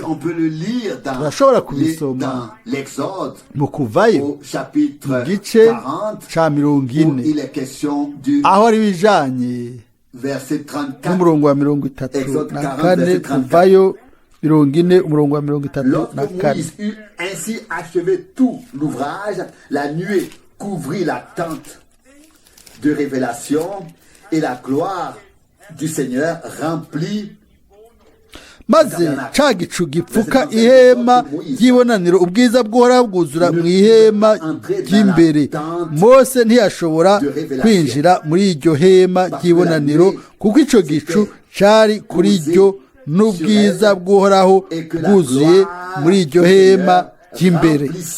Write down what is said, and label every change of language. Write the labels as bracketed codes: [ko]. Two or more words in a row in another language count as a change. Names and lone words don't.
[rn] Turashobora kubisoma mu Kuvayo igice ca 40 aho ari bijanye n'umurongo wa 34. Kuvayo 40 umurongo wa 34. [fr] Ainsi achevé tout l'ouvrage, la nuée couvrit la tente de révélation et la gloire du Seigneur remplit [rn] maze ca gicu gipfuka ihema ry'ibonaniro ubwiza bw'Uhoraho bwuzura mu ihema ry'imbere. Mose ntiyashobora kwinjira muri iryo hema ry'ibonaniro kuko ico gicu cari kuri ryo n'ubwiza bw'Uhoraho bwuzuye muri iryo hema ry'imbere.